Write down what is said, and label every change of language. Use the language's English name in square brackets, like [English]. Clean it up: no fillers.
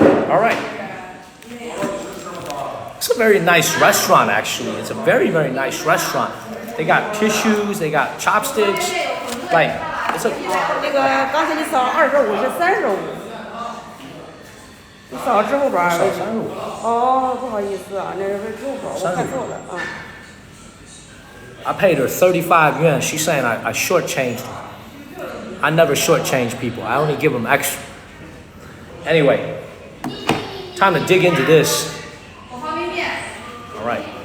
[English] All right. It's a very nice restaurant, actually. It's a very, very nice restaurant. They got tissues, they got chopsticks. Like, it's a... [Chinese] 那个刚才你扫25是35，你扫支付宝。哦，不好意思啊，那是支付宝，我看错了啊。 [English] I paid her 35 yuan. She's saying I shortchanged her. I never shortchange people. I only give them extra. Anyway, time to dig into this. All right.